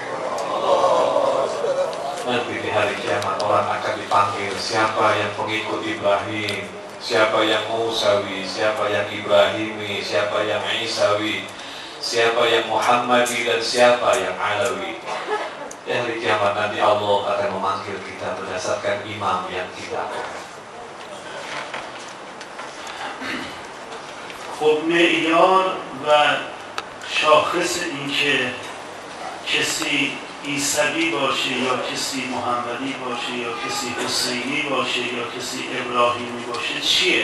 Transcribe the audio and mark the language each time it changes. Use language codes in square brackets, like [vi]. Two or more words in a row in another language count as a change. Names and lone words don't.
[id] Nanti di hari kiamat orang akan dipanggil siapa yang pengikut Ibrahim, siapa yang Musawi, siapa yang Ibrahimi, siapa yang Isawi, siapa yang Muhammadi, dan siapa yang Alawi. Di hari kiamat nanti Allah akan memanggil kita berdasarkan imam yang kita pegang. [fa] خب معیار و شاخص این که کسی عیسوی باشه یا کسی محمدی باشه یا کسی حسینی باشه یا کسی ابراهیمی باشه چیه؟